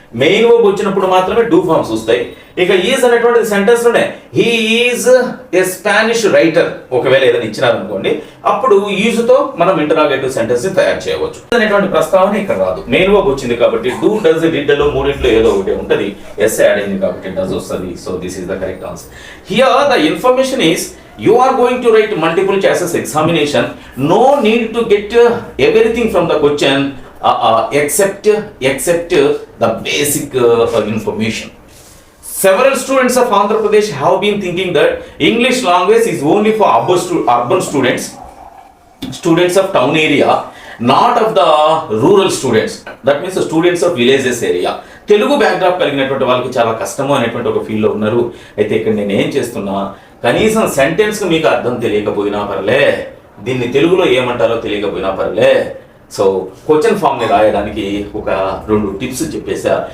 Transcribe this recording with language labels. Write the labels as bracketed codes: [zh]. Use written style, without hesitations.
[te] Main verb వచ్చినప్పుడు మాత్రమే do forms వస్తాయి. ఇక ఈజ్ అనేటువంటి సెంటెన్స్ లోనే [en] he is a Spanish writer [te] ఒకవేళ ఏదైనా ఇచ్చినారనుకోండి, అప్పుడు ఈజ్ తో మనం ఇంటరాగేటివ్ సెంటెన్స్ ని తయారు చేయవచ్చు. అనేటువంటి ప్రస్తావన ఇక్కడ రాదు. మెయిన్ వర్బ్ వచ్చింది కాబట్టి డూ, డస్, డిడ్ లో మూడింట్లో ఏదో ఒకటి ఉంటది. ఎస్ యాడ్ అయింది కాబట్టి డస్ వస్తుంది. So [en] This is the correct answer. Here the information is you are going to write multiple choices examination. No need to get everything from the question except the basic information. Several students of Andhra Pradesh have been thinking that English language is only for urban students of town area, not of the rural students. That means the students of villages area. [te] Telugu backdrop కలిగినటువంటి వాళ్ళకి చాలా కష్టము అనేటువంటి ఒక feel లో ఉన్నారు. అయితే ఇక్కడ నేను ఏం చేస్తున్నా, కనీసం సెంటెన్స్ మీకు అర్థం తెలియకపోయినా పర్లే, దీన్ని తెలుగులో ఏమంటారో తెలియకపోయినా పర్లే, సో క్వశ్చన్ ఫామ్ ని రాయడానికి ఒక 2 టిప్స్ చెప్పేసా.